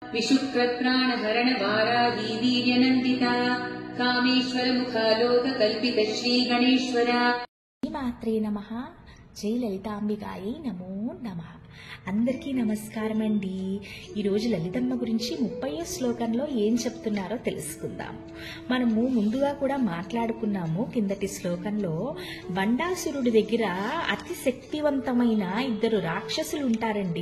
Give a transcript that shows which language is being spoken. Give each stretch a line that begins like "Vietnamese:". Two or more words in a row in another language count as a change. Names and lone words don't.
Sanskrit: विशुक्रप्राणहरण वाराही वीर्यनन्दिता कामेश्वर मुखालोक कल्पित श्री गणेश्वरा। శ్రీమాత్రే నమః. జై లలితాంబికాయై నమో నమః.
Telugu: అందరికీ నమస్కారం అండి. ఈరోజు లలితమ్మ గురించి 30వ శ్లోకంలో ఏం చెప్తున్నారో తెలుసుకుందాం. మనము ముందుగా కూడా మాట్లాడుకున్నాము. కిందటి శ్లోకంలో బండాసురుడి దగ్గర అతి శక్తివంతమైన ఇద్దరు రాక్షసులు ఉంటారండి.